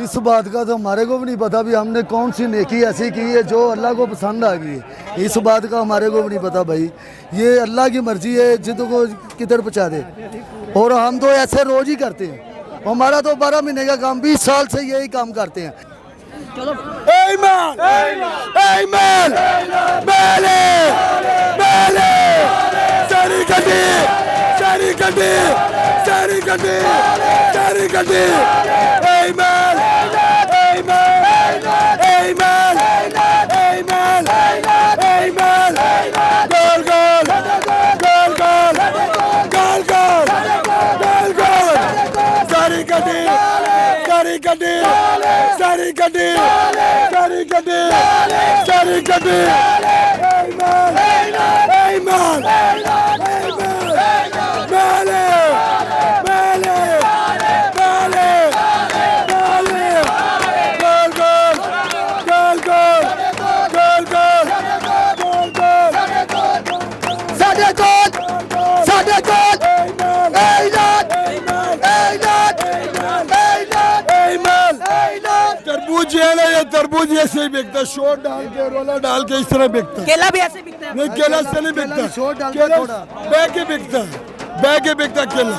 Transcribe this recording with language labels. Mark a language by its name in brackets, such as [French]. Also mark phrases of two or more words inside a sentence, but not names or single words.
[Hindi] इस बात का तो हमारे को भी नहीं पता भी हमने कौन सी नेकी ऐसी की है जो अल्लाह को पसंद आ गई है। इस बात का हमारे को भी नहीं पता भाई, ये अल्लाह की मर्जी है जिनको किधर पहुँचा दे। और हम तो ऐसे रोज ही करते हैं, हमारा तो 12 महीने का काम, 20 साल से यही काम करते हैं। चलो, Amen! Amen! Mele! Mele! Sari Gadi! Sari Gadi! Sari Gadi! Sari Gadi! Amen! Amen! Amen! Amen! Amen! Gol gol! Gol gol! Gol gol! Gol gol! Sari Gadi! Sari Gadi! Sari Gadi! Sari Gadi! Sari Gadi! Amen! Amen! Mele! Mele! Mele! Mele! Gol gol! Gol gol! Gol gol! Gol gol! Sade gol! Sade gol! Amen! तरबूज है ना, ये तरबूज ऐसे ही बिकता है, शोर डाल के, रोला डाल के, इस तरह बिकता है। केला भी ऐसे बिकता है? नहीं, केला से नहीं बिकता, केला बैग के बिकता है, बैग के बिकता केला।